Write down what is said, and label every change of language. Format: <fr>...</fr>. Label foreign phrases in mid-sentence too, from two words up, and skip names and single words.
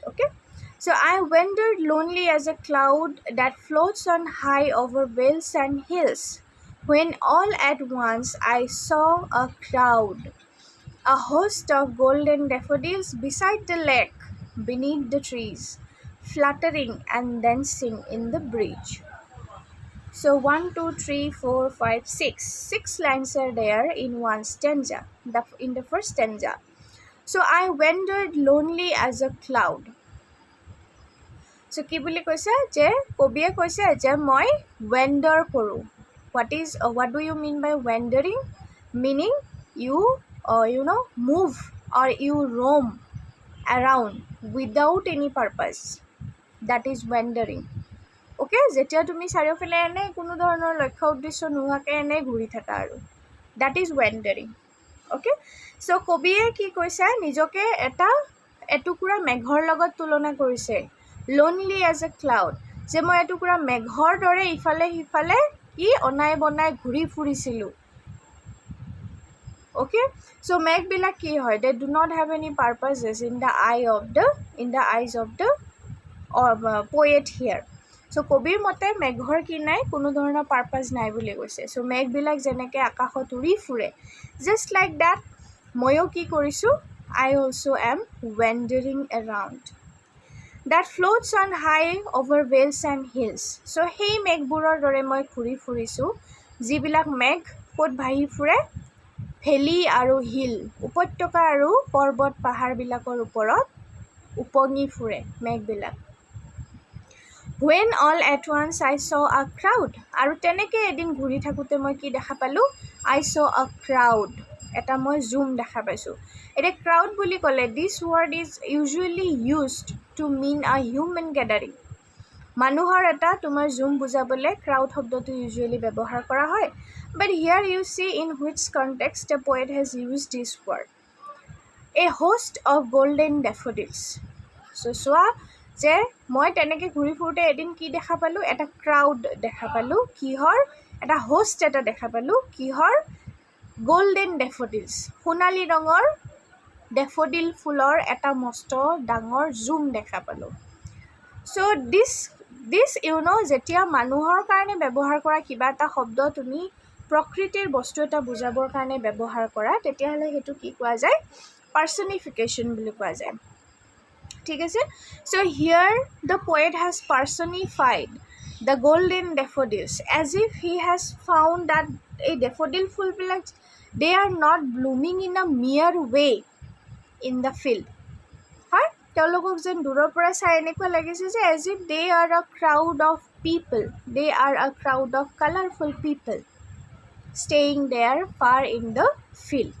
<en>Okay, so I wandered lonely as a cloud that floats on high over vales and hills, when all at once I saw a crowd, a host of golden daffodils beside the lake, beneath the trees, fluttering and dancing in the breeze. So 1, 2, 3, 4, 5, 6. 6 lines are there in one stanza, in the first stanza. So I wandered lonely as a cloud.</en> <as>So কি বুলি কৈছে যে কবিয়ে কৈছে যে মই wander কৰোঁ.</as> <en>What do you mean by wandering? Meaning you move or you roam around without any purpose. That is wandering.</en> <as>Okay, যেতিয়া তুমি চাৰিওফালে এনে কোনো ধৰণৰ লক্ষ্য উদ্দেশ্য নোহোৱাকৈ এনে ঘূৰি থাকা আৰু,</as> <en>that is wandering.</en> <as>Okay, so কবিয়ে কি কৈছে, নিজকে এটা এটুকুৰা মেঘৰ লগত তুলনা কৰিছে,</as> <en>lonely as a cloud,</en> <as>যে মই এটুকুৰা মেঘৰ দৰে ইফালে সিফালে কি অনাই বনাই ঘূৰি ফুৰিছিলোঁ. Okay, so মেঘবিলাক কি হয়,</as> <en>they do not have any purposes in the eyes of the poet here.</en> <as>So কবিৰ মতে মেঘৰ কি নাই, কোনো ধৰণৰ পাৰ্পাছ নাই বুলি কৈছে. চ' মেঘবিলাক যেনেকৈ আকাশত উৰি ফুৰে,</as> <en>just like that</en> <as>ময়ো কি কৰিছোঁ,</as> <en>I also am wandering around. That floats on high over vales and hills.</en> <as>চ' সেই মেঘবোৰৰ দৰে মই ঘূৰি ফুৰিছোঁ, যিবিলাক মেঘ ক'ত ভাহি ফুৰে, ভেলী আৰু হিল, উপত্যকা আৰু পৰ্বত পাহাৰবিলাকৰ ওপৰত উপঙি ফুৰে মেঘবিলাক.</as> <en>When all at once I saw a crowd.</en> <as>আৰু তেনেকৈ এদিন ঘূৰি থাকোঁতে মই কি দেখা পালোঁ,</as> <en>I saw a crowd.</en> <as>এটা মই জুম দেখা পাইছোঁ. এতিয়া crowd বুলি ক'লে,</as> <en>this word is usually used to mean a human gathering.</en> <as>মানুহৰ এটা তোমাৰ জুম বুজাবলৈ crowd শব্দটো usually ব্যৱহাৰ কৰা হয়.</as> <en>But here you see in which context the poet has used this word. A host of golden daffodils.</en> <as>So চোৱা যে মই তেনেকৈ ঘূৰি ফুৰোঁতে এদিন কি দেখা পালোঁ, এটা ক্ৰাউড দেখা পালোঁ, কিহৰ, এটা হোষ্ট এটা দেখা পালোঁ, কিহৰ,</as> <en>golden daffodils,</en> <as>সোণালী ৰঙৰ ডেফোডিল ফুলৰ এটা মস্ত ডাঙৰ জুম দেখা পালোঁ.</as> <en>so this</en> <as>যেতিয়া মানুহৰ কাৰণে ব্যৱহাৰ কৰা কিবা এটা শব্দ তুমি প্ৰকৃতিৰ বস্তু এটা বুজাবৰ কাৰণে ব্যৱহাৰ কৰা, তেতিয়াহ'লে সেইটো কি কোৱা যায়, পাৰ্চনিফিকেশ্যন বুলি কোৱা যায়. ঠিক আছে,</as> <en>so here the poet has personified the golden daffodils as if he has found that a daffodil ফুলবিলাক, they are not blooming in a mere way in the field.</en> <as>হয়, তেওঁলোকক যেন দূৰৰ পৰা চাই এনেকুৱা লাগিছে যে</as> <en>as if they are a crowd of people, they are a crowd of colorful people staying there far in the field.</en>